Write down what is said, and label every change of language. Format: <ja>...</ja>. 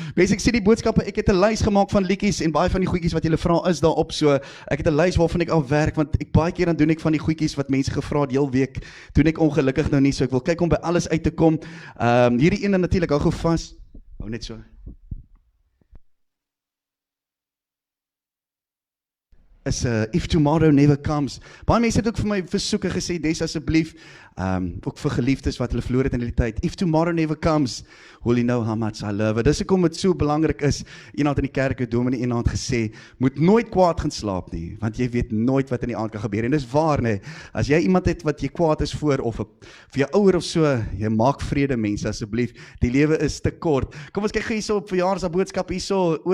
<af>Mense, ek sien die boodskappe, ek het 'n lys gemaak van liedjies en baie van die goedjies wat julle vra is daarop, so ek het 'n lys waarvan ek al werk, want ek baie keer dan doen ek van die goedjies wat mense gevra het heel week, doen ek ongelukkig nou nie, so ek wil kyk om by alles uit te kom. Hierdie ene natuurlik, hou gou vas. Hou net so. Is If Tomorrow Never Comes. Baie mense het ook vir my versoeke gesê, Des asseblief, ook vir geliefdes wat hulle verloor het in die tyd.</af> <en>If tomorrow never comes, will you know how much I love it.</en> <af>Dis hoekom dit so belangrik is. Eendag in die kerk het dominee eendag gesê, moet nooit kwaad gaan slaap nie, want jy weet nooit wat in die aand kan gebeur. En dis waar, nee. As jy iemand het wat jy kwaad is voor, of vir jou ouer of so, jy maak vrede mense asseblief. Die lewe is te kort. Kom ons kyk hierso op verjaarsdagboodskap hierso.</af>